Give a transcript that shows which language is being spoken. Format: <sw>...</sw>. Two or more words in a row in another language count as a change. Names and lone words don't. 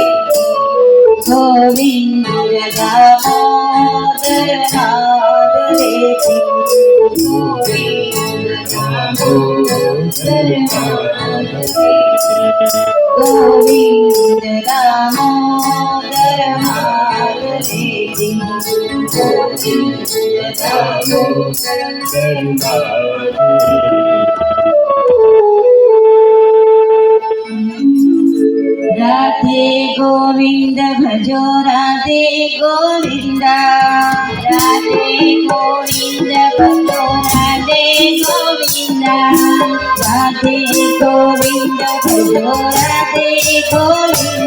<sa>गोविंद दामोदर नादरेति गोविंद दामोदर नादरेति गोविंद दामोदर नादरेति गोविंद दामोदर</sa> <hi>राधे गोविंद भजो राधे गोविंद राधे गोविंद भजो राधे गोविंद राधे गोविंद भजो राधे गोविंद</hi>